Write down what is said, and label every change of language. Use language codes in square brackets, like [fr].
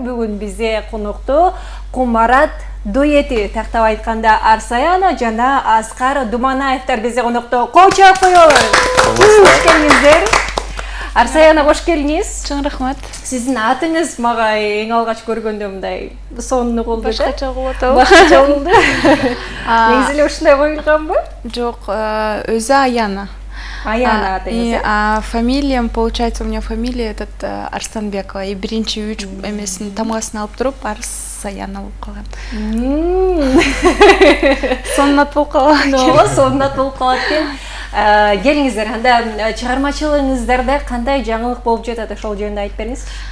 [ky] Бүгүн бизде конокту Кумарат дуэти, тактап айтканда Арсаяна жана Аскар Думанаевдер бизде конокто. Кочоп коелу. Кош келиңиздер. Арсаяна, кош келиңиз. Чоң рахмат. Сиздин атыңыз мага эң алгач көргөндө мындай сонун болду. Башкача болуп атабы? Башкача болду. Негизи эле ушундай коюлганбы? Жок, өзү Аяна. Аяна атыңыз. [ru] Фамилиям, получается, у меня фамилия этот Арстанбекова. [ky] И биринчи үч эмесин тамгасын алып туруп Арсаяна болуп калган. Сонун ат болуп калган. Ооба, сонун ат болуп калат экен. Келиңиздер, анда чыгармачылыгыңыздарда кандай жаңылык болуп жатат, ошол жөнүндө айтып бериңиз.